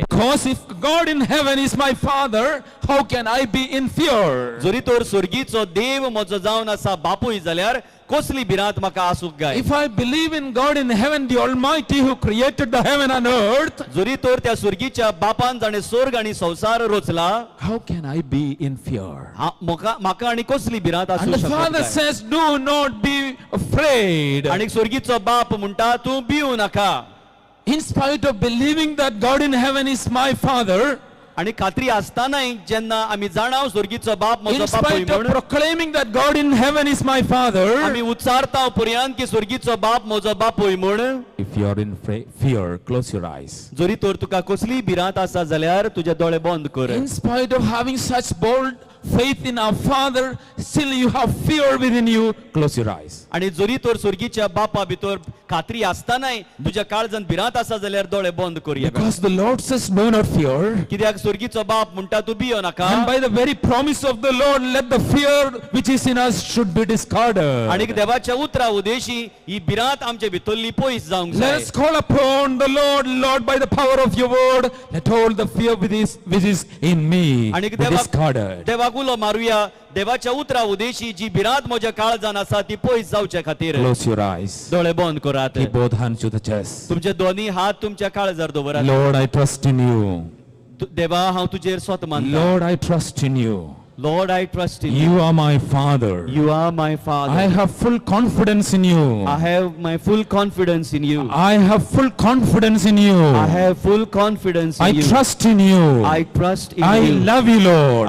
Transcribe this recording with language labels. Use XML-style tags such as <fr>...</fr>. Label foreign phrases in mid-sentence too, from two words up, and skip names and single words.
<en>Because if God in heaven is my Father, how can I be in fear?</en> <kok>जरी तर स्वर्गीचो देव म्हजो जावन आसा बापूय जाल्यार कसली भिरांत म्हाका आसूंक जाय.</kok> <en>If I believe in God in heaven, the Almighty who created the heaven and earth,</en> <kok>जरी तर त्या स्वर्गीच्या बापान जाणे स्वर्ग आनी संसार रचला,</kok> <en>how can I be in fear?</en> <kok>म्हाका आनी कसली भिरांत</kok> <en>And</en> <kok>आसूंक</kok> <en>the Father</en> <kok>शकता.</kok> <en>says, do not be afraid.</en> <kok>आनी स्वर्गीचो बाप म्हणटा तूं भिवू नाका.</kok> <en>In spite of believing that God in heaven is my Father,</en> <kok>आनी खात्री आसतानाय जेन्ना आमी जाणाव स्वर्गीचो बाप म्हजो</kok> <en>in</en> <kok>बापूय</kok> <en>spite of</en> <kok>म्हूण,</kok> <en>proclaiming that God in heaven is my Father,</en> <kok>आमी उच्चारता पर्यंत की स्वर्गीचो बाप म्हजो बापूय म्हूण,</kok> <en>if you are in fear, close your eyes.</en> <kok>जरी तर तुका कसली भिरांत आसा जाल्यार तुजे दोळे बंद कर.</kok> <en>In spite of having such bold faith in our Father, still you have fear within you, close your eyes.</en> <kok>आनी जरी तर स्वर्गीच्या बापा भितर खात्री आसतानाय तुज्या काळजांत भिरांत आसा जाल्यार दोळे बंद कर.</kok> <en>Because the Lord says, do not fear.</en> <kok>कित्याक स्वर्गीचो बाप म्हणटा तूं भियो नाका.</kok> <en>And by the very promise of the Lord, let the fear which is in us should be discarded.</en> <kok>आनी देवाच्या उतरा उदेशी ही भिरांत आमचे भितरली पयस जावंक</kok> <en>Let</en> <kok>जाय.</kok> <en>us call upon the Lord, by the power of your word, let all the fear which is in me</en> <kok>आनी</kok> <en>be discarded.</en> <kok>देवाक उलो मारुया. देवाच्या उतरा उदेशी जी भिरांत म्हज्या काळजान आसा ती पयस जावचे खातीर</kok> <en>Close your eyes.</en> <kok>दोळे बंद करात.</kok> <en>Keep both hands to the chest.</en> <kok>तुमचे दोन्ही हात तुमच्या काळजार दवरात.</kok> <en>Lord, I trust in you.</en> <kok>देवा हांव तुजेर स्वत मानता.</kok> <en>Lord, I trust in you. Lord, I trust in you. You are my Father. You are my Father. I have full confidence in you. I have my full confidence in you. I have full confidence in you. I have full confidence in I you. trust in you. I trust in I you. love you, Lord.</en>